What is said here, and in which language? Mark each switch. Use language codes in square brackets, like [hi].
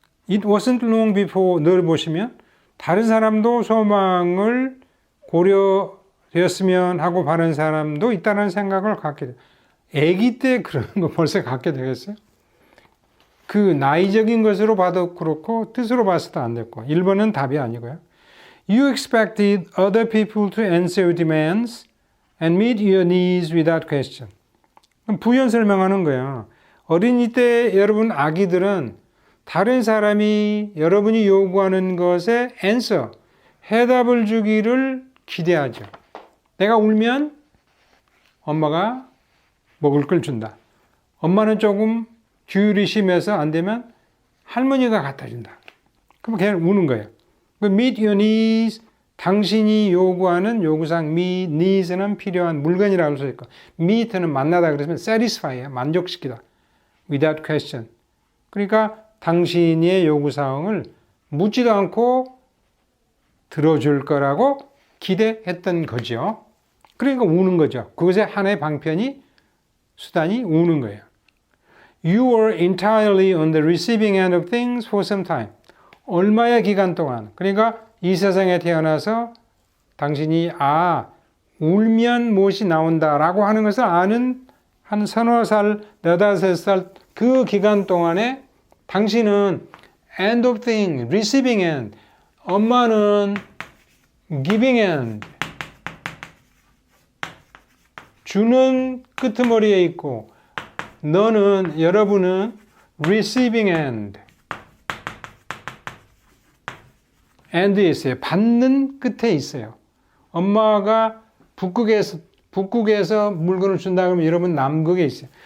[en] It wasn't long before [ko] 늘 보시면 다른 사람도 소망을 고려되었으면 하고 바라는 사람도 있다는 생각을 갖게 돼요. 아기 때 그런 거 벌써 갖게 되겠어요? 그 나이적인 것으로 봐도 그렇고 뜻으로 봐서도 안 됐고 1번은 답이 아니고요. [en] You expected other people to answer your demands and meet your needs without question. [ko] 부연 설명하는 거예요. 어린이 때 여러분 아기들은 다른 사람이 여러분이 요구하는 것에 answer, 해답을 주기를 기대하죠. 내가 울면 엄마가 먹을 걸 준다. 엄마는 조금 규율이 심해서 안 되면 할머니가 갖다 준다. 그럼 걔는 우는 거예요. [en] Meet your needs, [ko] 당신이 요구하는 요구사항, meet needs는 필요한 물건이라고 써 있고 meet는 만나다 그러면 satisfy예요. 만족시키다. [en] Without question. [ko] 그러니까 당신의 요구사항을 묻지도 않고 들어줄 거라고 기대했던 거죠. 그러니까 우는 거죠. 그것의 하나의 방편이 수단이 우는 거예요. [en] You were entirely on the receiving end of things for some time. [ko] 얼마의 기간 동안. 그러니까 이 세상에 태어나서 당신이 울면 무엇이 나온다라고 하는 것을 아는 한 서너 살, 네다섯 살 그 기간 동안에 당신은 [en] end of thing, receiving end. [ko] 엄마는 giving end. 주는 끄트머리에 있고 여러분은 receiving end. end에 있어요. 받는 끝에 있어요. 엄마가 북극에서 물건을 준다 그러면 여러분 남극에 있어요.